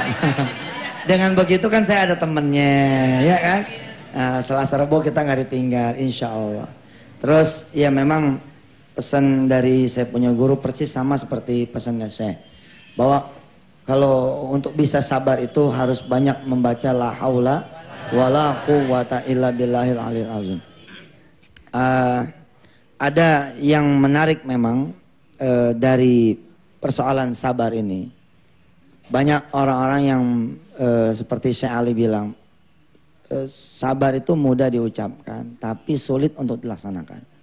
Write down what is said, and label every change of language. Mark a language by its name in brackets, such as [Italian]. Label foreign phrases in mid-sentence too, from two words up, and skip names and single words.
[Indonesian] Dengan begitu kan saya ada temennya, ya kan? Nah, setelah Serbo kita nggak ditinggal, [Arabic] إن شاء الله. [Indonesian] Terus ya memang pesan dari saya punya guru persis sama seperti pesannya saya. Bahwa kalau untuk bisa sabar itu harus banyak membaca [Arabic] لا حول ولا قوة إلا بالله العلي العظيم. [Indonesian] Ada yang menarik memang dari persoalan sabar ini. Banyak orang-orang yang seperti Syekh Ali bilang, sabar itu mudah diucapkan, tapi sulit untuk dilaksanakan.